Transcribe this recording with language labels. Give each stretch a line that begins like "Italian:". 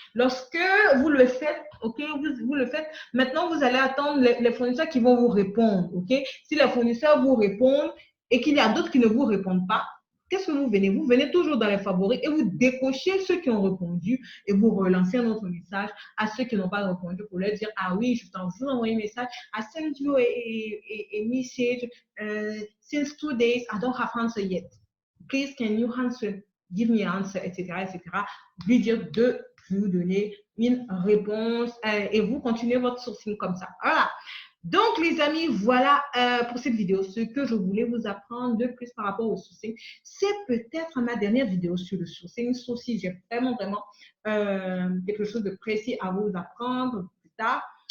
French: Lorsque vous le faites, ok, vous le faites, maintenant vous allez attendre les fournisseurs qui vont vous répondre, ok. Si les fournisseurs vous répondent et qu'il y a d'autres qui ne vous répondent pas, qu'est-ce que vous venez? Vous venez toujours dans les favoris et vous décochez ceux qui ont répondu et vous relancez un autre message à ceux qui n'ont pas répondu pour leur dire, ah oui, je vous envoie un message.
English: I sent you a message since 2 days. I don't have answer yet. Please, can you answer? Give me an answer, etc., etc.
French: Lui dire de vous donner une réponse et vous continuez votre sourcing comme ça. Voilà. Donc, les amis, voilà pour cette vidéo ce que je voulais vous apprendre de plus par rapport au sourcing. C'est peut-être ma dernière vidéo sur le sourcing, sauf si j'ai vraiment quelque chose de précis à vous apprendre plus tard.